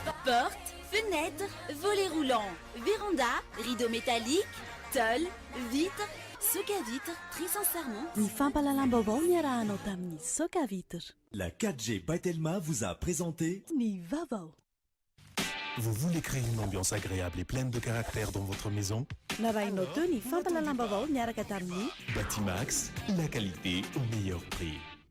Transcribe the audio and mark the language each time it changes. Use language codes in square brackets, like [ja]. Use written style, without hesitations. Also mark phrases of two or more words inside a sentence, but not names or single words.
[fr] Portes, fenêtres, volets roulants, véranda, rideaux métalliques, tôle, vitres, soca-vitre, tri sans serment. [mg] Ny fampalalam-baovao niarahanao tamin'ny Socavitr. [fr] La 4G by Telma vous a présenté [mg] Ny vaovao. [fr] Vous voulez créer une ambiance agréable et pleine de caractère dans votre maison? [mg] Narahinao teo ny fampalalam-baovao niaraka tamin'ny Batimax, [fr] la qualité au meilleur prix.